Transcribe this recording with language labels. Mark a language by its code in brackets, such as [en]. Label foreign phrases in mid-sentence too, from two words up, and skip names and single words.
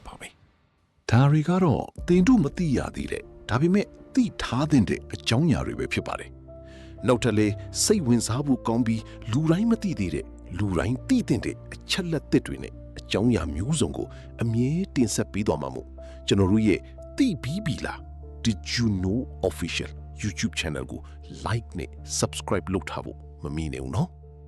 [my] ပါပဲဒါတွေကတော့တင်တို့မသိရသေးတဲ့ဒါပေမဲ့သိထားတဲ့အကြောင်းအရာတွေပဲဖြစ်ပါတယ်နောက်ထပ်လေးစိတ်ဝင်စားဖို့ကောင်းပြီးလူတိုင်းမသိသေးတဲ့လူတိုင်းသိတဲ့အချက်လက်သစ်တွေနဲ့အကြောင်းအရာမျိုးစုံကိုအမြဲတင်ဆက်ပေးသွားမှာမို့ကျွန်တော်တို့ရဲ့သိပြီးပြီလား [en] Did you know official YouTube channel [my] ကို like နဲ့ subscribe လုပ်ထားဖို့မမေ့နဲ့ဦးနော်